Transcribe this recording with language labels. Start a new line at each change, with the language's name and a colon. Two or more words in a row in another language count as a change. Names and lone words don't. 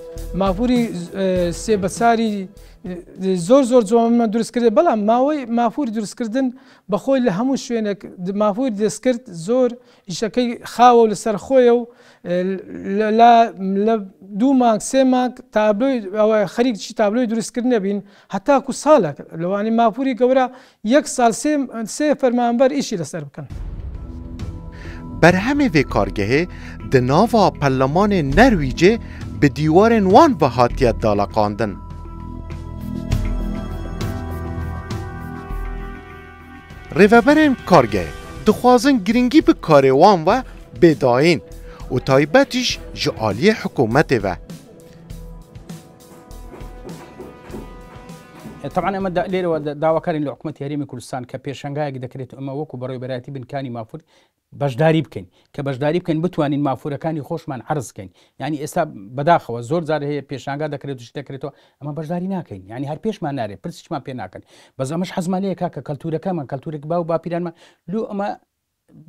Central Kurdish: مافوری سێ بەساری زۆر جوانمان دروست کرده بەڵام ماوەی مافوری دروستکردن بەخۆی لە هەموو شوێنێک مافوری دەستکرد زۆر ئیشەکەی خاوە و لەسەر خۆیە و لە 2 مانگ 3 مانگ تابلۆی خەریکی تابلۆی دروستکردن نەبین هەتاکو ساڵێک لەوانی مافوری گەورە 1 ساڵ 3 فەرمانبەر ئیشی لەسەر بکەن.
Kurdish: برهمه و کارگه د ناوا پرلمان نرویجه به دیوار وان و هاتیت دالقاندن. ریوبرین کارگه دخوازن گرینگی به کار وان و بداین و تایبتش جعالی حکومت و
Central Kurdish: طبعا اما ليره داواکارین لحکومت هەرێمی کوردستان کە پێشەنگایەک دەکرێت ئەمە وەکو بەڕێوەبەرایەتی بنکانی مافور بەشداری بکەین کە بەشداری بکەین بتوانین مافورەکانی خۆشمان عرض بکەین یعنی ئێستا بەداخەوە زۆر جار هەیە پێشانگا دەکرێت و دەکرێتەوە ئەمە بەشداری ناکەین یعنی هەر پێشمان نارێت پرسیمان پێ ناکەن بەس ئەمەش حەزمانەیە کە کەلتورەکەمان کەلتورێک باو باپیرانمان لۆ ئەمە بە